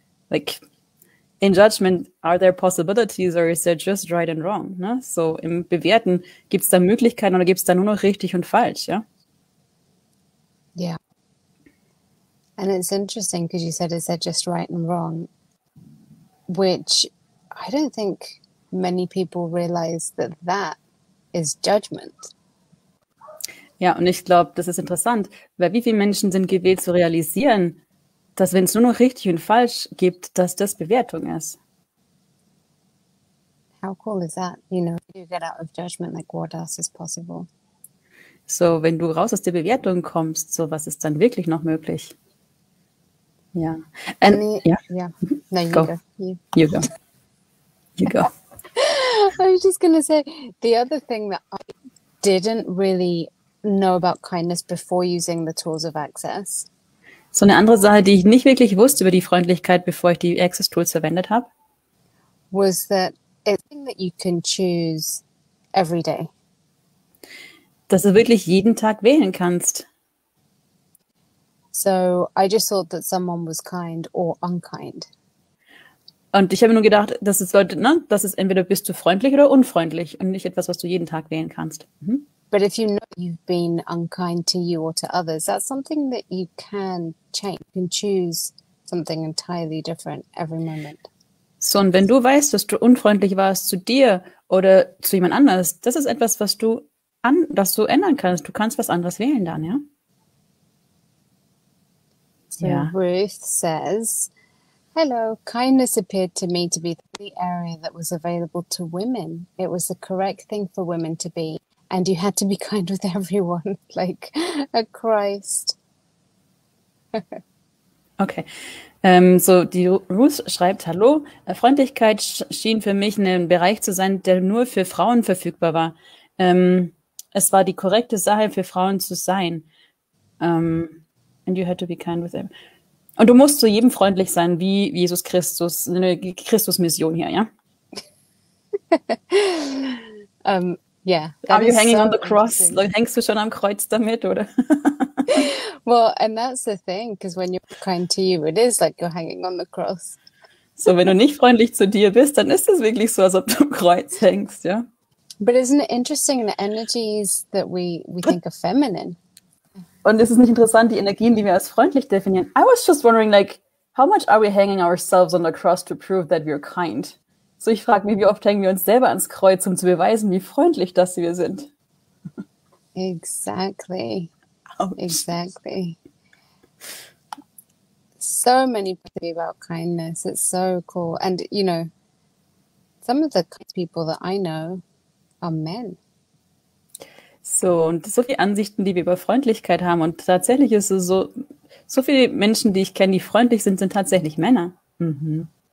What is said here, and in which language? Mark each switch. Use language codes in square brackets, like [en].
[en] Like, in judgment, are there possibilities or is there just right and wrong? [de] Ne? So, im Bewerten, gibt es da Möglichkeiten oder gibt es da nur noch richtig und falsch, ja? [en] Yeah. And it's interesting because you said, is there just right and wrong? Which I don't think many people realize that that is judgment. [de] Ja, und ich glaube, das ist interessant, weil wie viele Menschen sind gewählt zu realisieren, dass wenn es nur noch richtig und falsch gibt, dass das Bewertung ist. [en] How cool is that? You know, you get out of judgment, like what else is possible? [de] So, wenn du raus aus der Bewertung kommst, so was ist dann wirklich noch möglich? Ja. [en] Yeah. No, you Go. go. You go. You go. I was just going to say, the other thing that I didn't really know about kindness before using the tools of Access [de] So eine andere Sache, die ich nicht wirklich wusste über die Freundlichkeit, bevor ich die Access Tools verwendet habe, [en] was that it's something that you can choose every day. [de] dass du wirklich jeden Tag wählen kannst. [en] So I just thought that someone was kind or unkind. [de] Und ich habe nur gedacht, dass es Leute, ne, das ist entweder bist du freundlich oder unfreundlich und nicht etwas, was du jeden Tag wählen kannst. Mhm. [en] But if you know you've been unkind to you or to others, that's something that you can change. You can choose something entirely different every moment. [de] So, und wenn du weißt, dass du unfreundlich warst zu dir oder zu jemand anders, das ist etwas, was du ändern kannst. Du kannst was anderes wählen dann, ja? [en] So Yeah. Ruth says, hello, kindness appeared to me to be the only area that was available to women. It was the correct thing for women to be. And you had to be kind with everyone, like a Christ. Okay. [de] So, die Ruth schreibt, hallo, Freundlichkeit schien für mich ein Bereich zu sein, der nur für Frauen verfügbar war. Es war die korrekte Sache für Frauen zu sein. [en] And you had to be kind with them. [de] Und du musst zu jedem freundlich sein, wie Jesus Christus, eine Christus-Mission hier, ja? [en] Yeah. Are you hanging on the cross? interesting. [de] Hängst du schon am Kreuz damit, oder? [en] Well, and that's the thing, because when you're kind to you, it is like you're hanging on the cross. [de] So, wenn du nicht freundlich zu dir bist, dann ist es wirklich so, als ob du am Kreuz hängst, ja? [en] But isn't it interesting the energies that we think are feminine? [de] Und es ist nicht interessant, die Energien, die wir als freundlich definieren. [en] I was just wondering, like, how much are we hanging ourselves on the cross to prove that we're kind? [de] So, ich frage mich, wie oft hängen wir uns selber ans Kreuz, um zu beweisen, wie freundlich das wir sind. [en] Exactly. Ouch. Exactly. So many people about kindness. It's so cool. And, you know, some of the people that I know are men. [de] So, und so viele Ansichten, die wir über Freundlichkeit haben. Und tatsächlich ist es so viele Menschen, die ich kenne, die freundlich sind, sind tatsächlich Männer. Mhm.